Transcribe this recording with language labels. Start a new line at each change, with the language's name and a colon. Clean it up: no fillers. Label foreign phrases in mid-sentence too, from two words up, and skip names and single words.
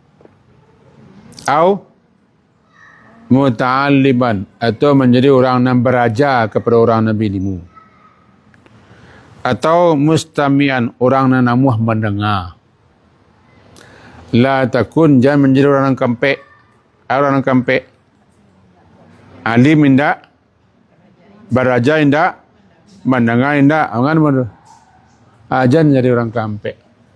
Indonesian: Atau muta'alliman, atau menjadi orang yang berajar kepada orang yang berilmu. Atau mustami'an, orang yang namuh mendengar.
Arabic: La takun,
Indonesian: jangan menjadi orang yang kampek. Orang yang kampek.
Minangkabau: Alim indak, berajar indak, mendengar indak.
Indonesian: Jangan jadi orang kampek.